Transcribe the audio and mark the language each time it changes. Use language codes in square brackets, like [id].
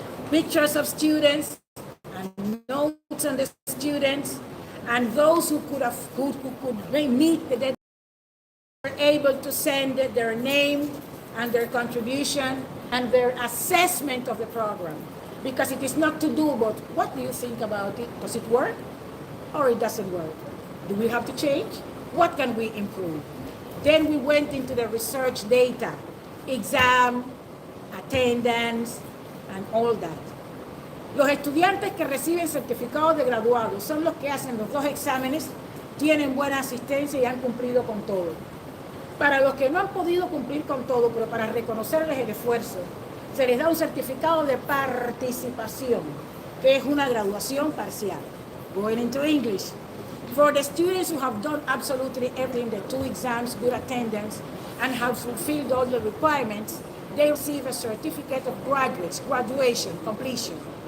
[en] Pictures of students and notes on the students, and those who could meet the deadline were able to send their name and their contribution and their assessment of the program, because it is not to do but what do you think about it? Does it work or it doesn't work? Do we have to change? What can we improve? Then we went into the research data, exam, attendance, and all that. [es] Los estudiantes que reciben certificados de graduados son los que hacen los 2 exámenes, tienen buena asistencia y han cumplido con todo. Para los que no han podido cumplir con todo, pero para reconocerles el esfuerzo, se les da un certificado de participación, que es una graduación parcial. [en] Going into English. For the students who have done absolutely everything, the 2 exams, good attendance, and have fulfilled all the requirements, they receive a certificate of graduation, completion.